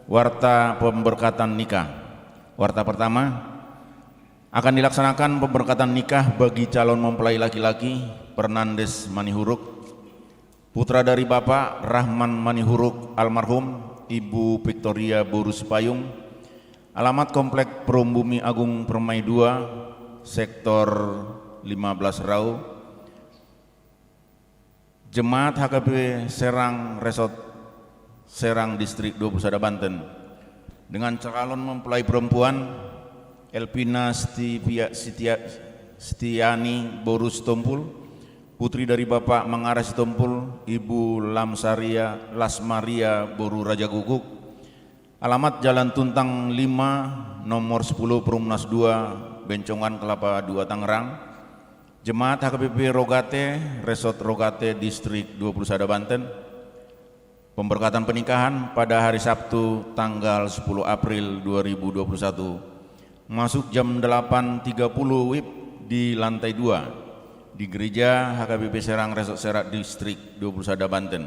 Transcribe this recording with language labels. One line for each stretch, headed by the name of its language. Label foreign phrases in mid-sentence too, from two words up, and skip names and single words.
Indonesian: Warta pemberkatan nikah. Warta pertama, akan dilaksanakan pemberkatan nikah bagi calon mempelai laki-laki Fernandes Manihuruk, putra dari Bapak Rahman Manihuruk almarhum, Ibu Victoria Boru Sepayung, alamat Komplek Perumbumi Agung Permai 2, Sektor 15 Rau, Jemaat HKBP Serang Resort Serang Distrik 21 Banten, dengan calon mempelai perempuan Elpina Setiani Boru Sitompul, putri dari Bapak Mangara Sitompul, Ibu Lasmaria Boru Raja Guguk, alamat Jalan Tuntang 5, nomor 10 Perumnas 2, Bencongan Kelapa 2 Tangerang. Jemaat HKBP Rogate, Resort Rogate Distrik 21 Banten. Pemberkatan pernikahan pada hari Sabtu tanggal 10 April 2021 masuk jam 8.30 WIB di lantai 2 di gereja HKBP Serang Resort Serak Distrik 21 Banten.